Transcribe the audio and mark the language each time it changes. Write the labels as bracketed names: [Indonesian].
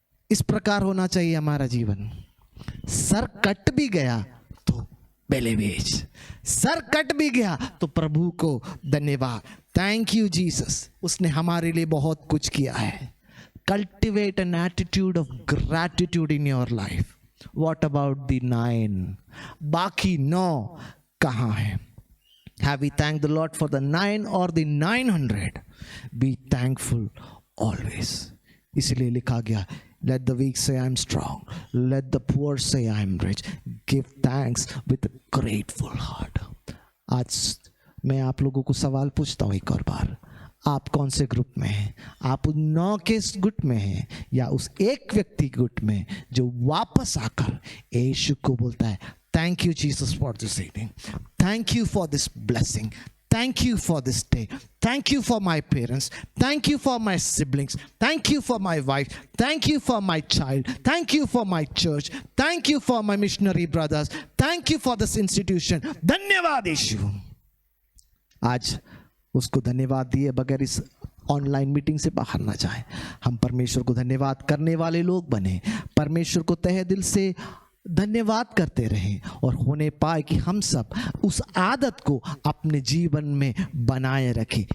[Hindi] इस प्रकार होना चाहिए हमारा जीवन. सर कट भी गया तो बेलेबेश, सर कट भी गया तो प्रभु को धन्यवाद. [English] thank you Jesus, [Hindi] उसने हमारे लिए बहुत कुछ किया है. [English] Cultivate an attitude of gratitude in your life. What about the 9? [Hindi] बाकी 9 कहाँ है? [English] Have we thanked the Lord for the 9 or the 900? Be thankful always. [Hindi] इसलिए लिखा गया, [English] let the weak say I am strong, let the poor say I am rich. Give thanks with a grateful heart. [Hindi] आज मैं आप लोगों को सवाल पूछता हूँ एक और बार, आप कौन से ग्रुप में हैं? आप उन 9 के गुट में हैं या उस एक व्यक्ति गुट में जो वापस आकर यीशु को बोलता है, [English] Thank you Jesus for this evening, thank you for this blessing, Thank you for this day. Thank you for my parents. Thank you for my siblings. Thank you for my wife. Thank you for my child. Thank you for my church. Thank you for my missionary brothers. Thank you for this institution. [Hindi] धन्यवाद यीशु। आज उसको धन्यवाद दिए बगैर इस online meeting से बाहर ना जाए। हम परमेश्वर को धन्यवाद करने वाले लोग बने, परमेश्वर को तहे दिल से धन्यवाद करते रहें और होने पाए कि हम सब उस आदत को अपने जीवन में बनाए रखें।